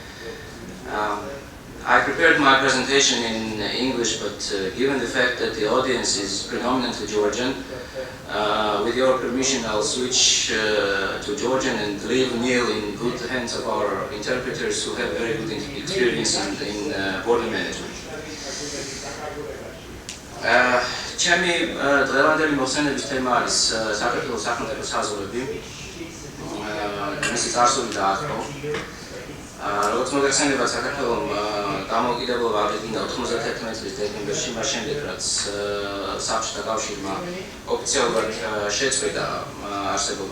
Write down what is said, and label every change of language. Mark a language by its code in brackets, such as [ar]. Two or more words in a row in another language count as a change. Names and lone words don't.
[en] I prepared my presentation in English, but given the fact that the audience is predominantly Georgian, with your permission I'll switch to Georgian and leave Neil in good hands of our interpreters who have very good experience in border management. [ka] ჩემი დღევანდელი მოხსენების თემა არის საქართველოს სახელმწიფო საზღვრები, მისი წარსული და ახლო. როგორც მოგეხსენებათ, საქართველომ დამოუკიდებლობა აღიდგინა 91 წლის დეკემბერში, მას შემდეგ რაც საბჭოთა კავშირმა ოფიციალურად შეწყვეტა არსებობა.